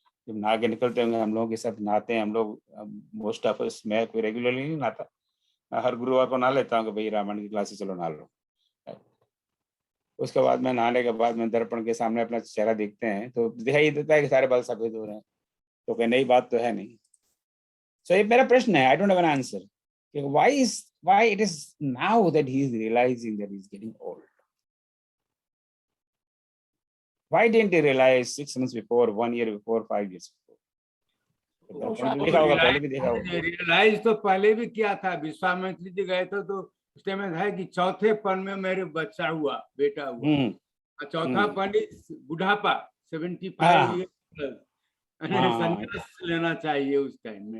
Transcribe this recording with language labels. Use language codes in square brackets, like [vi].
[hi] जब नहा के निकलते होंगे, हम लोग के साथ नहाते हैं हम लोग, [en] most of us, [hi] मैं कोई रेगुलरली नहीं नहाता, हर गुरुवार को नहा लेता हूँ कि भाई रामायण की क्लास से चलो नहा लो। उसके बाद मैं नहाने के बाद में दर्पण के सामने अपना चेहरा देखते हैं तो दिखाई देता है कि सारे बाल सफेद हो रहे हैं। तो कोई नई बात तो है नहीं। सो ये मेरा प्रश्न है, [en] I don't have an answer. Why it is now that he is realizing that he's getting old? Why didn't he realize 6 months before, 1 year before, 5 years before? [hi] देखा होगा, पहले भी देखा होगा। रियलाइज तो पहले भी किया था, विश्वामित्र जी गए थे तो उस टाइम में है कि चौथे पन में मेरे बच्चा हुआ, बेटा हुआ। चौथा पन बुढ़ापा, 75 ईयर संन्यास लेना चाहिए उस टाइम में।